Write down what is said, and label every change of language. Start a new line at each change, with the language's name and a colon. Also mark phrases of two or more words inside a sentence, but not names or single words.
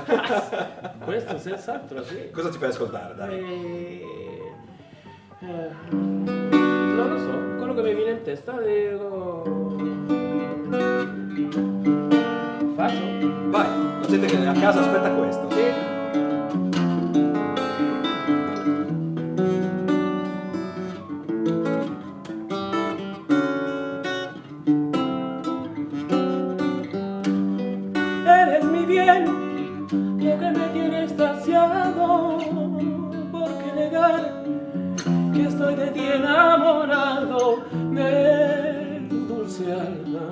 Italian: Questo senz'altro, sì. Cosa ti fai ascoltare, dai? Non lo so, quello che mi viene in testa faccio? Vai, la gente che è a casa aspetta questo. Sì.
Spanish: Eres mi bien, lo que me tiene extasiado, ¿por qué negar que estoy de ti enamorado de tu dulce alma?